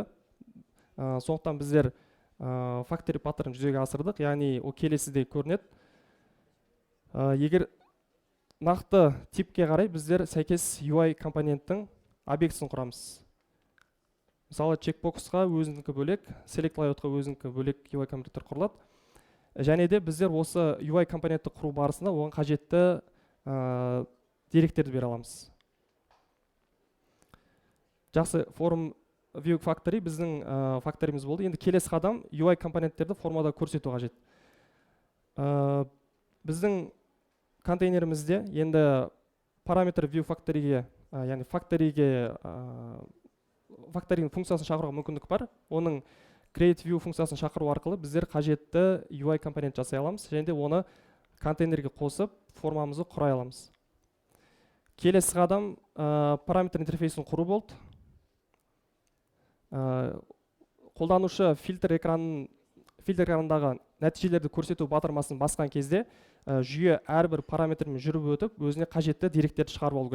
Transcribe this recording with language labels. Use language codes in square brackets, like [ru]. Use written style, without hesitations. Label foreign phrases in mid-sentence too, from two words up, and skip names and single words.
[kk] Сондықтан біздер factory паттарын жүзеге асырдық, яғни ол келесідей көрінеді. Егер нақты типке қарай біздер сәйкес UI компоненттің объектісін құрамыз. Мысалы checkbox-қа өзінікі бөлек, [en] select layout- [kk] қа өзінікі бөлек UI компоненттер құрылады. Және де біздер осы UI компонентті құру барысында оған қажетті деректерді бере аламыз. Жақсы, [en] form view factory [kk] біздің факториміз болды. Енді келесі қадам UI компоненттерді формада көрсету қажет. Біздің контейнерімізде енді параметр [en] view factoryге, [kk] яғни factoryның функциясын шақыруға мүмкіндік бар. Оның [en] create view [kk] функциясын шақыру арқылы біздер қажетті UI компонент жасай аламыз, және де оны контейнерге қосып формамызды құрай аламыз. Келесі қадам параметр интерфейсін құру болды. Қолданушы фильтр экранындағы нәтижелерді көрсету батырмасын басқан кезде жүйе әрбір параметрмен жүріп өтіп, өзіне қажетті деректерді шығарып алу керек.